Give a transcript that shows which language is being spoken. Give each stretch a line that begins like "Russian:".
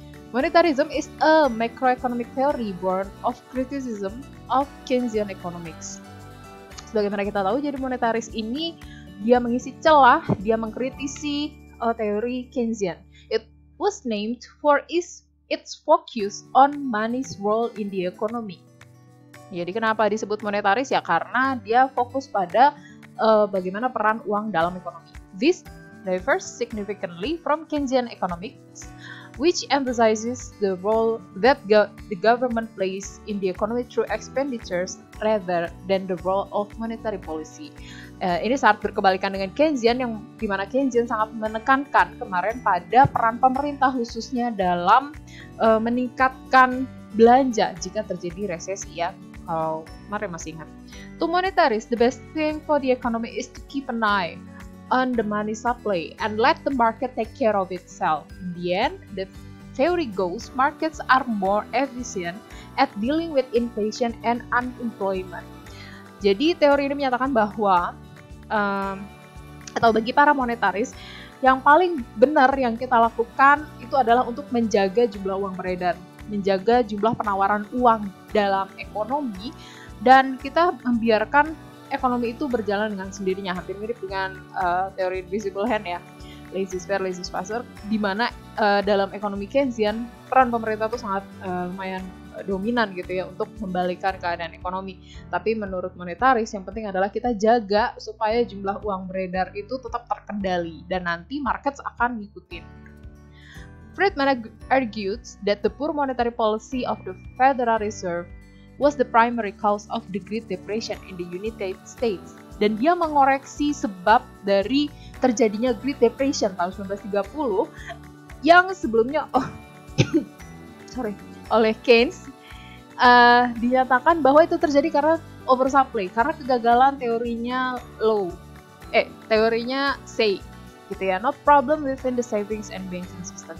English: Monetarism is a macroeconomic theory born of criticism of Keynesian economics.
Indonesian: Sebagaimana kita tahu, jadi monetaris ini dia mengisi celah, dia mengkritisi teori Keynesian.
English: It was named for its focus on money's role in the economy.
Indonesian: Jadi kenapa disebut monetaris ya? Karena dia fokus pada bagaimana peran uang dalam ekonomi.
English: This differs significantly from Keynesian economics, which emphasizes the role that the government plays in the economy through expenditures rather than the role of monetary policy.
Indonesian: Ini sangat berkebalikan dengan Keynesian, yang dimana Keynesian sangat menekankan kemarin pada peran pemerintah khususnya dalam meningkatkan belanja jika terjadi resesi ya. Kalau kemarin masih ingat.
English: To monetaries, the best thing for the economy is to keep an eye on the money supply and let the market take care of itself. In the end, the theory goes, markets are more efficient at dealing with inflation and unemployment.
Indonesian: Jadi teori ini menyatakan bahwa atau bagi para monetaris, yang paling benar yang kita lakukan itu adalah untuk menjaga jumlah uang beredar, menjaga jumlah penawaran uang dalam ekonomi, dan kita membiarkan ekonomi itu berjalan dengan sendirinya. Hampir mirip dengan teori invisible hand ya, laissez-faire, laissez-passer, di mana dalam ekonomi Keynesian peran pemerintah itu sangat lumayan dominan gitu ya untuk membalikan keadaan ekonomi. Tapi menurut monetaris yang penting adalah kita jaga supaya jumlah uang beredar itu tetap terkendali dan nanti markets akan ngikutin. Friedman argued that the poor monetary policy of the Federal Reserve was the primary cause of the Great Depression in the United States. Dan dia mengoreksi sebab dari terjadinya Great Depression tahun 1930 yang sebelumnya oleh Keynes dinyatakan bahwa itu terjadi karena oversupply, karena kegagalan teorinya teorinya Say gitu ya,
English: no problem within the savings and banking system.